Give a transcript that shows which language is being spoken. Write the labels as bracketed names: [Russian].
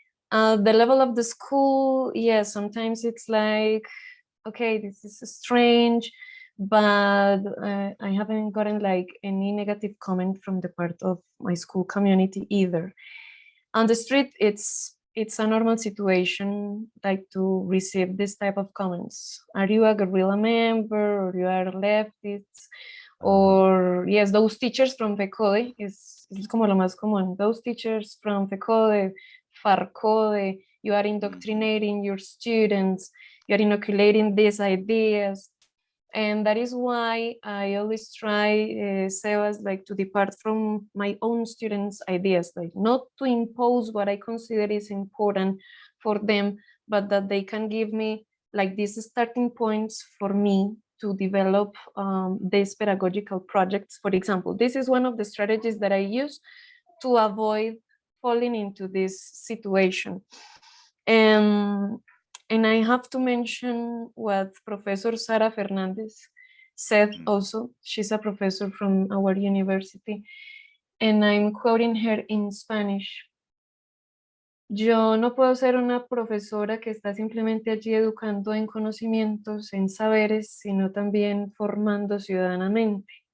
[English] The level of the school, yeah, sometimes it's like, okay, this is strange, but I haven't gotten like any negative comment from the part of my school community either. On the street, it's a normal situation, like to receive this type of comments. Are you a guerrilla member, or you are leftists? Or yes, those teachers from FECODE [Spanish] es como lo más común. [English] Those teachers from FECODE, FARCODE, you are indoctrinating your students, you are inoculating these ideas. And that is why I always try, Sebas, like to depart from my own students' ideas, like not to impose what I consider is important for them, but that they can give me like these starting points for me to develop these pedagogical projects. For example, this is one of the strategies that I use to avoid falling into this situation. And I have to mention what Professor Sara Fernandez said also. She's a professor from our university, and I'm quoting her in Spanish. [Spanish] Yo no puedo ser una profesora que está simplemente allí educando en conocimientos, en saberes, sino también formando ciudadanamente.